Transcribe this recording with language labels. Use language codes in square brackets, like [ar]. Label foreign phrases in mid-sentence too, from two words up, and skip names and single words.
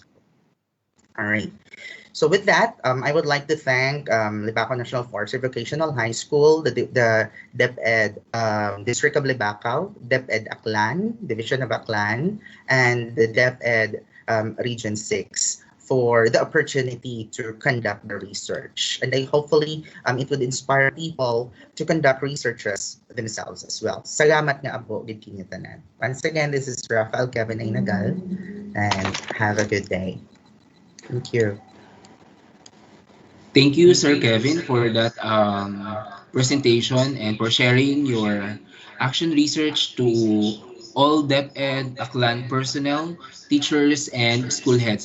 [en] All right. So with that, I would like to thank Libaco National Forestry Vocational High School, the DepEd District of Libaco, DepEd Aklan, Division of Aklan, and the DepEd Region 6 for the opportunity to conduct the research. And I hopefully it would inspire people to conduct researches themselves as well. [hil] Salamat nga po, gid kinyo tanan. [en] Once again, this is Rafael Kevin Nagal, and have a good day. Thank you. Thank you, Sir Kevin, for that presentation and for sharing your action research to all DepEd Aklan personnel, teachers, and school heads.